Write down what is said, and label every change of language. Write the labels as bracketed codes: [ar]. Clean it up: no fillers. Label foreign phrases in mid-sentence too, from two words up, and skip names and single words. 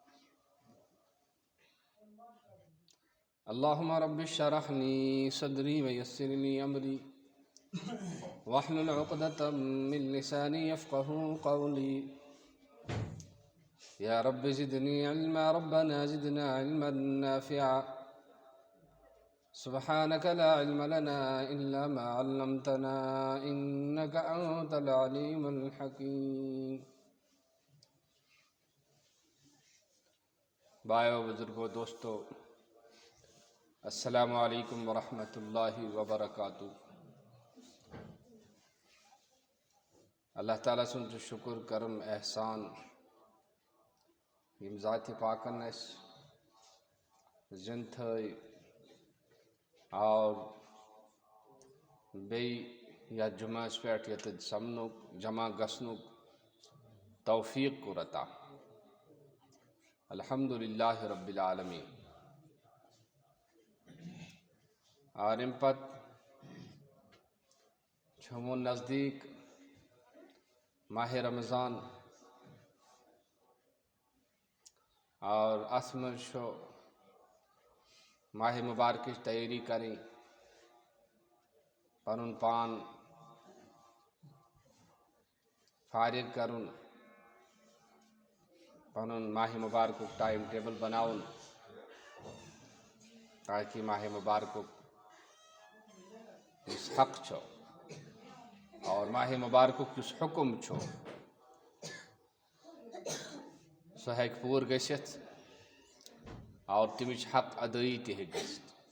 [ar] اللهم رب اشرح لي صدري ويسر لي أمري واحلل عقدة من لساني يفقه قولي. يا رب زدني علما، ربنا زدنا علما نافعا. سبحانك لا علم لنا إلا ما علمتنا إنك أنت العليم الحكيم. [ur] بھائیو، بزرگوں، دوستو، [ar] السلام علیکم ورحمۃ اللہ وبرکاتہ. [ks] اللہ تعالیٰ سن شکر کرم احسان یم ذات پاکن اس زند تھٲے اور بیٚیہِ یتھ جمعس پٮ۪ٹھ ییٚتٮ۪تھ سمنُک جمع گژھنُک توفیق کوٚر عطا. [ar] الحمدللہ رب العالمین. [ks] اور امہِ پتہٕ چھُ وۄنۍ نزدیٖک ماہ رمضان، اور اتھ منٛز چھُ ماہ مبارکٕچ تیٲری کرٕنۍ، پنُن پان فارغ کرُن، پنُن ماہ مبارکُک [en] time table [ks] بناوُن تاکہ ماہ مبارکُک یُس حق چھُ اور ماہ مبارکُک یُس حکم چھُ سُہ ہیٚکہِ پوٗرٕ گٔژھِتھ اور تمِچ حق ادٲیی تہِ ہیٚکہِ گٔژھِتھ.